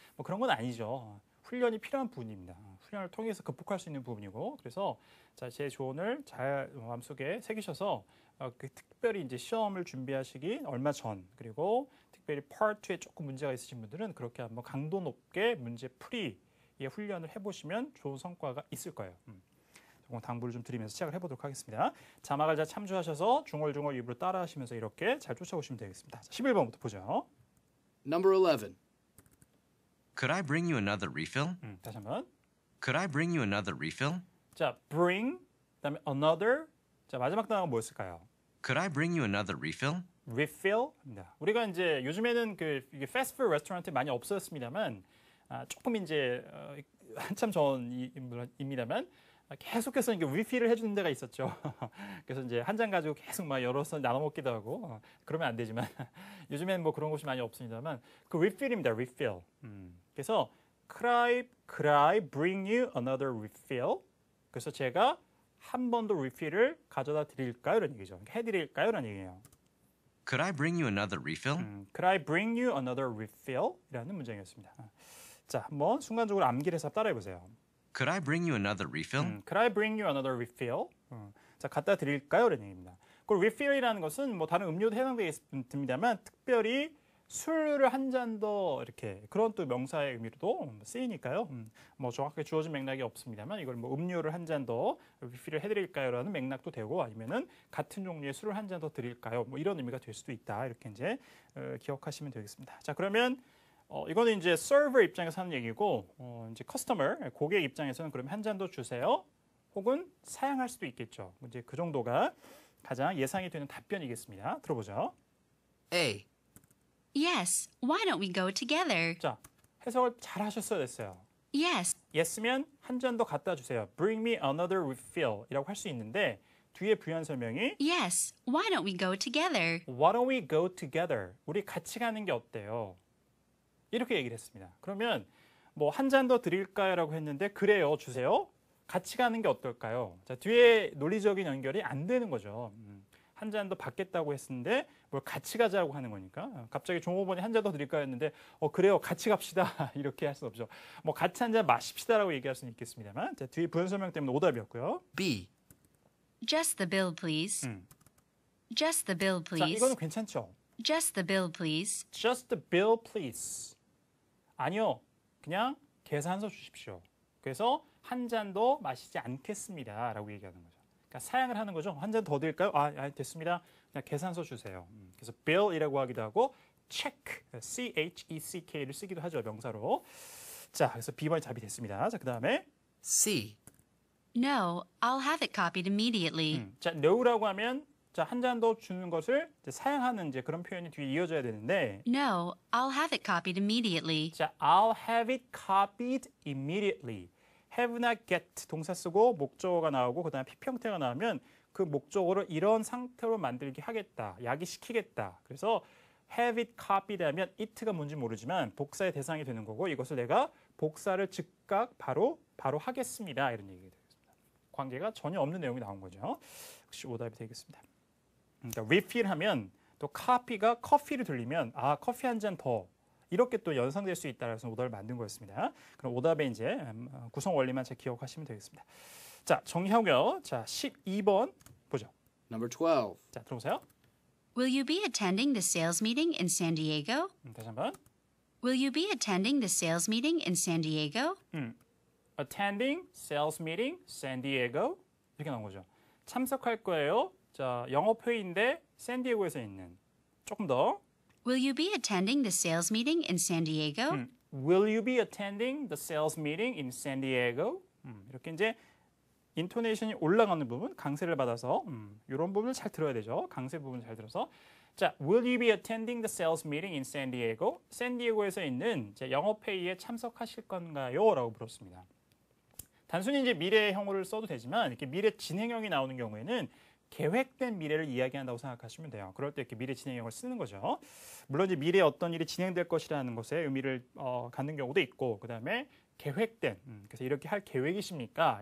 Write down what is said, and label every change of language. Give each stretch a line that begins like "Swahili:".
Korean: 뭐 그런 건 아니죠. 훈련이 필요한 부분입니다. 훈련을 통해서 극복할 수 있는 부분이고 그래서 자, 제 조언을 잘 마음속에 새기셔서 특별히 이제 시험을 준비하시기 얼마 전 그리고 특별히 Part 2에 조금 문제가 있으신 분들은 그렇게 한번 강도 높게 문제 풀이의 훈련을 해보시면 좋은 성과가 있을 거예요. 조금 당부를 좀 드리면서 시작을 해보도록 하겠습니다. 자막을 잘 참조하셔서 중얼중얼 입으로 따라하시면서 이렇게 잘 쫓아오시면 되겠습니다. 11번부터 보죠.
English: Number 11. Could I bring you another refill?
Korean: 다시 한번.
English: Could I bring you another refill?
Korean: 자, bring, 그다음에 another. 자, 마지막 단어가 뭐였을까요?
English: Could I bring you another refill?
Korean: refill입니다. 우리가 이제 요즘에는 이게 패스트푸드 레스토랑트 많이 없어졌습니다만 조금 이제 한참 전입니다만 계속해서 이게 리필을 해주는 데가 있었죠. 그래서 이제 한 잔 가지고 계속 막 여러서 나눠 먹기도 하고 그러면 안 되지만 요즘에는 뭐 그런 곳이 많이 없습니다만 그 리필입니다.
English: refill. 그래서 could I bring you another refill?
Korean: 그래서 제가 한 번 더 리필을 가져다 드릴까요? 이런 얘기죠. 해드릴까요? 이런 얘기예요.
English: Could I bring you another refill? Could I bring you another refill?
Korean: 이라는 문장이었습니다. 자, 한번 순간적으로 암기를 해서 따라해보세요.
English: Could I bring you another refill? Could I bring you another refill?
Korean: 자, 갖다 드릴까요? 이런 얘기입니다. 그 refill이라는 것은 뭐 다른 음료도 해당됩니다만 특별히 술을 한 잔 더 이렇게 그런 또 명사의 의미로도 쓰이니까요. 뭐 정확하게 주어진 맥락이 없습니다만 이걸 뭐 음료를 한 잔 더 refill을 해드릴까요?라는 맥락도 되고 아니면은 같은 종류의 술을 한 잔 더 드릴까요? 뭐 이런 의미가 될 수도 있다. 이렇게 이제 기억하시면 되겠습니다. 자, 그러면 이거는 이제 서버 입장에서 하는 얘기고 이제 커스터머 고객 입장에서는 그러면 한 잔 더 주세요. 혹은 사양할 수도 있겠죠. 이제 그 정도가 가장 예상이 되는 답변이겠습니다. 들어보죠.
English: A. Yes, why don't we go together?
Korean: 자, 해석을 잘 하셨어야 됐어요.
English: Yes,
Korean: Yes면 한 잔 더 갖다 주세요.
English: Bring me another refill
Korean: 이라고 할 수 있는데 뒤에 부연 설명이
English: yes, why don't we go together? Why don't we go together?
Korean: 우리 같이 가는 게 어때요? 이렇게 얘기를 했습니다. 그러면 뭐 한 잔 더 드릴까요? 라고 했는데 그래요, 주세요. 같이 가는 게 어떨까요? 자, 뒤에 논리적인 연결이 안 되는 거죠. 한 잔 더 받겠다고 했는데 뭘 같이 가자고 하는 거니까 갑자기 종업원이 한 잔 더 드릴까요? 했는데 그래요, 같이 갑시다. 이렇게 할 수 없죠. 뭐 같이 한 잔 마십시다라고 얘기할 수는 있겠습니다만 자, 뒤에 부연 설명 때문에 오답이었고요.
English: B. Just the bill, please. Just the bill,
Korean: 자,
English: please.
Korean: 이거는 괜찮죠.
English: Just the bill, please. Just the bill, please.
Korean: 아니요, 그냥 계산서 주십시오. 그래서 한 잔도 마시지 않겠습니다. 라고 얘기하는 거죠. 그러니까 사양을 하는 거죠. 한 잔 더 드릴까요? 됐습니다. 그냥 계산서 주세요. 그래서 bill이라고 하기도 하고 check, C-H-E-C-K를 쓰기도 하죠. 명사로. 자, 그래서 B번이 답이 됐습니다. 자, 그 다음에
English: C. No, I'll have it copied immediately.
Korean: 자, no라고 하면 자, 한 잔 더 주는 것을 이제 사양하는 이제 그런 표현이 뒤에 이어져야 되는데
English: No, I'll have it copied immediately. 자, I'll have it copied immediately.
Korean: have나 get 동사 쓰고 목적어가 나오고 그다음에 PP 형태가 나오면 그 목적어를 이런 상태로 만들게 하겠다. 야기시키겠다. 그래서
English: have it copied
Korean: 하면 it가 뭔지 모르지만 복사의 대상이 되는 거고 이것을 내가 복사를 즉각 바로 하겠습니다. 이런 얘기가 되겠습니다. 관계가 전혀 없는 내용이 나온 거죠. 역시 오답이 되겠습니다. 그러니까 refill 하면 또 copy가 커피를 들리면 커피 한 잔 더 이렇게 또 연상될 수 있다라고 해서 오답을 만든 거였습니다. 그럼 오답의 이제 구성 원리만 잘 기억하시면 되겠습니다. 자, 정리하고요. 자, 12번 보죠.
English: Number 12.
Korean: 자, 들어보세요.
English: Will you be attending the sales meeting in San Diego?
Korean: 다시 한번.
English: Will you be attending the sales meeting in San Diego? Attending sales meeting San Diego
Korean: 이렇게 나온 거죠. 참석할 거예요. 자, 영업회의인데 샌디에고에서 있는. 조금 더.
English: Will you be attending the sales meeting in San Diego? Will you be attending the sales meeting in San Diego?
Korean: 이렇게 이제 인토네이션이 올라가는 부분, 강세를 받아서 이런 부분을 잘 들어야 되죠. 강세 부분을 잘 들어서
English: 자, Will you be attending the sales meeting in San Diego?
Korean: 샌디에고에서 있는 이제 영업회의에 참석하실 건가요? 라고 물었습니다. 단순히 이제 미래형으로 써도 되지만 이렇게 미래 진행형이 나오는 경우에는 계획된 미래를 이야기한다고 생각하시면 돼요. 그럴 때 이렇게 미래 진행형을 쓰는 거죠. 물론 이제 미래에 어떤 일이 진행될 것이라는 것에 의미를 갖는 경우도 있고, 그 다음에 계획된, 그래서 이렇게 할 계획이십니까?